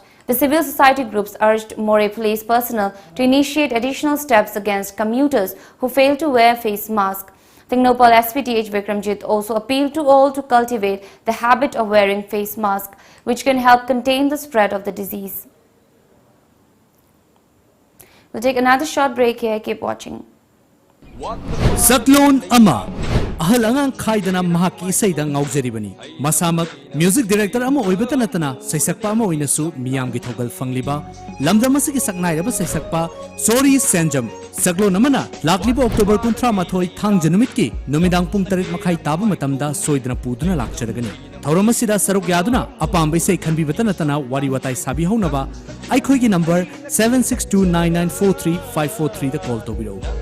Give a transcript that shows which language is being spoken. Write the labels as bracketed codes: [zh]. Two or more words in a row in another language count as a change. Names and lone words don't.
[en] The civil society groups urged Moray police personnel to initiate additional steps against commuters who fail to wear face masks. Tecnopal SPTH Vikramjit also appealed to all to cultivate the habit of wearing face mask, which can help contain the spread of the disease. We'll take another short break here. Keep watching. [mni] Saklon Ama ahal angang khaidana mahaki isaida ngaujari masamak music director ama oibata natana saisakpa ama oinasu miyam gi thogal fangliba lamdam asigi saknairaba saisakpa Sorry Sanjam Saklon amana lakliba October 13 thang janumit ki numidang pung 3 makhai tabu matamda soidana puduna lakcharagani Thauramasida saruk yaduna apambai sei khanbibata natana wari watai sabi haunaba aikhoi gi number 7629943543 da call tobiro